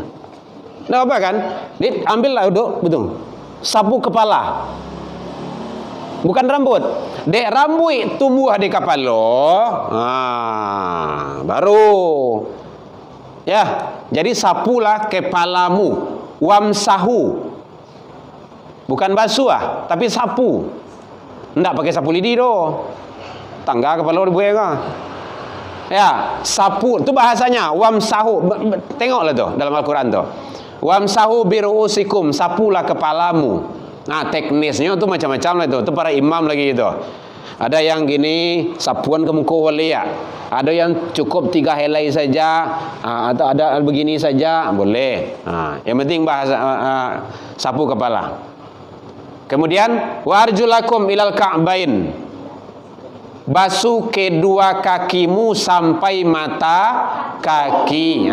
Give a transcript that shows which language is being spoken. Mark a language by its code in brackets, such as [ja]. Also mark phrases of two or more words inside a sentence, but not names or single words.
[ms] Ndak apa kan? Ambillah uduk, betul. Sapu kepala. Bukan rambut. Dek rambut tumbuh di kepala. Baru. Ya, jadi sapulah kepalamu. Wamsahu. Bukan basuh tapi sapu. Enggak pakai sapu lidi tu. Tangga kepala dibuai ke? Ya, sapu tu bahasanya wamsahu. Tengoklah tu dalam Al-Quran tu. [ar] وامسحوا برؤوسكم, [ms] sapulah kepalamu. Teknisnya tu macam-macam lah tu. Tu para imam lagi itu. Ada yang gini, sapuan ke muka boleh ya. Ada yang cukup 3 helai saja, atau ada begini saja, boleh. Yang penting bahasa sapu kepala. Kemudian [ar] وأرجلكم إلى الكعبين, [ms] basuh kedua kakimu sampai mata kaki.